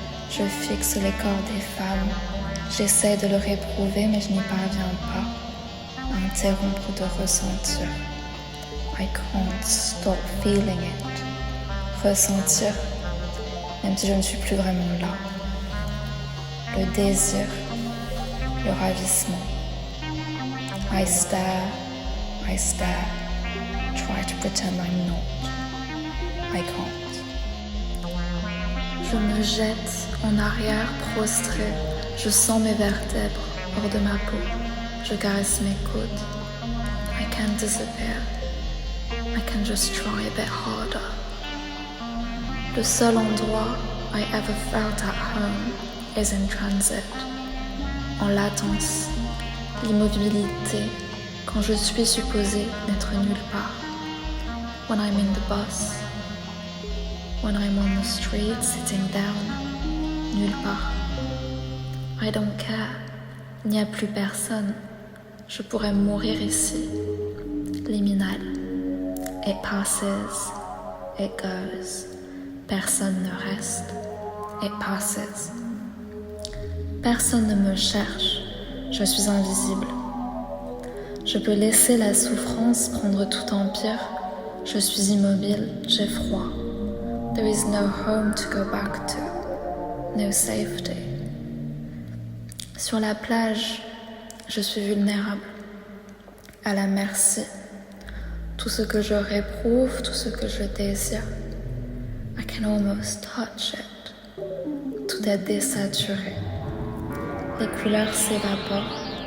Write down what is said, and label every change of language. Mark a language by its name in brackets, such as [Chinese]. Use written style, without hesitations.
[French] Je fixe les corps des femmes. J'essaie de le réprouver, mais je n'y parviens pas. À interrompre de ressentir. [English] I can't stop feeling it. [French] Ressentir, même si je ne suis plus vraiment là. Le désir, le ravissement. [English] I stare, try to pretend I'm not. I can't. [French] Je me jette en arrière, prostré. Je sens mes vertèbres hors de ma peau. Je caresse mes côtes. [English] I can't disappear. I can just try a bit harder. [French] Le seul endroit [English] I ever felt at home is in transit. [French] En latence, l'immobilité, quand je suis supposée n'être nulle part. [English] When I'm in the bus, when I'm on the street sitting down, [French] nulle part. [English] I don't care, [French] il n'y a plus personne. Je pourrais mourir ici. Liminal. [English] It passes, it goes. [French] Personne ne reste, [English] it passes. [French] Personne ne me cherche, je suis invisible. Je peux laisser la souffrance prendre tout empire. Je suis immobile, j'ai froid. [English] There is no home to go back to, no safety. [French] Sur la plage, je suis vulnérable, à la merci. Tout ce que je réprouve, tout ce que je désire, [English] I can almost touch it. [French] Tout est désaturé. Les couleurs s'évaporent.